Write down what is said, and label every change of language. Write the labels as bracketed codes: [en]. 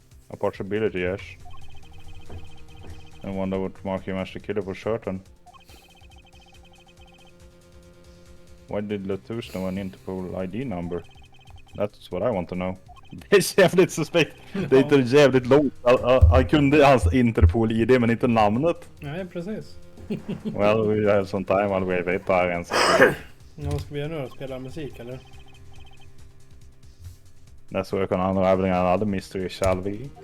[en] A possibility, yes. I wonder what mark him as the killer for certain. Why did Latouche know an Interpol ID number? That's what I want to know. [sv] Det är jävligt suspekt. Det är inte jävligt långt. Jag kunde hans Interpol-ID men inte namnet. Nej, precis. [en] Well, we have some time while we wait parents. [sv] Ja, vad ska vi göra nu då? Spela musik eller? [en] Let's work on unraveling another mystery, shall we?